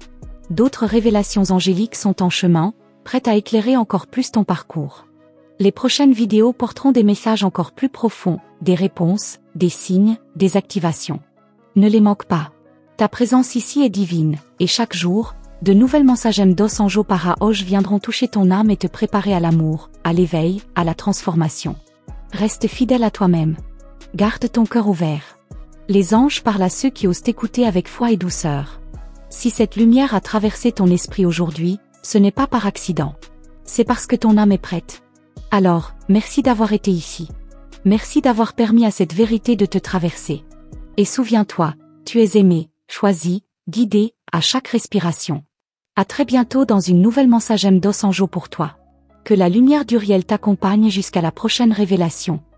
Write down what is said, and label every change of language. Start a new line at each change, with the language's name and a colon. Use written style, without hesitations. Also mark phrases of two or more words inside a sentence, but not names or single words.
French: D'autres révélations angéliques sont en chemin, prêtes à éclairer encore plus ton parcours. Les prochaines vidéos porteront des messages encore plus profonds, des réponses, des signes, des activations. Ne les manque pas. Ta présence ici est divine, et chaque jour, de nouvelles
Portuguese: mensagem dos anjo para hoje
French: viendront toucher ton âme et te préparer à l'amour, à l'éveil, à la transformation. Reste fidèle à toi-même. Garde ton cœur ouvert. Les anges parlent à ceux qui osent t'écouter avec foi et douceur. Si cette lumière a traversé ton esprit aujourd'hui, ce n'est pas par accident. C'est parce que ton âme est prête. Alors, merci d'avoir été ici. Merci d'avoir permis à cette vérité de te traverser. Et souviens-toi, tu es aimé, choisi, guidé, à chaque respiration. À très bientôt dans une nouvelle
Portuguese: mensagem dos anjo
French: pour toi. Que la lumière d'Uriel t'accompagne jusqu'à la prochaine révélation.